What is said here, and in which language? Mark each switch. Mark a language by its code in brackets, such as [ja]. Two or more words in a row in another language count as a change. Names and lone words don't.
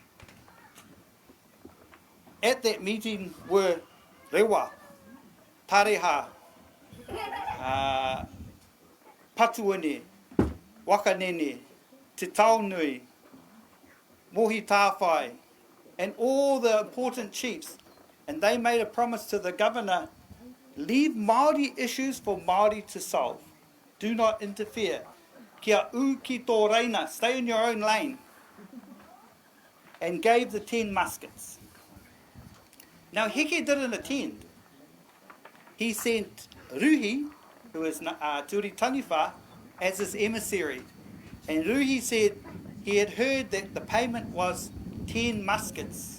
[en] At that meeting were Rewa, Tareha, Patuene, Wakanene, Te Taunui, Mohi Tāwhai, and all the important chiefs. And they made a promise to the governor, leave Māori issues for Māori to solve. Do not interfere. [mi] Kia u ki tō reina, [en] stay in your own lane. And gave the 10 muskets. Now Heke didn't attend. He sent Ruhi, who is Turi Taniwha, as his emissary. And Ruhi said he had heard that the payment was 10 muskets.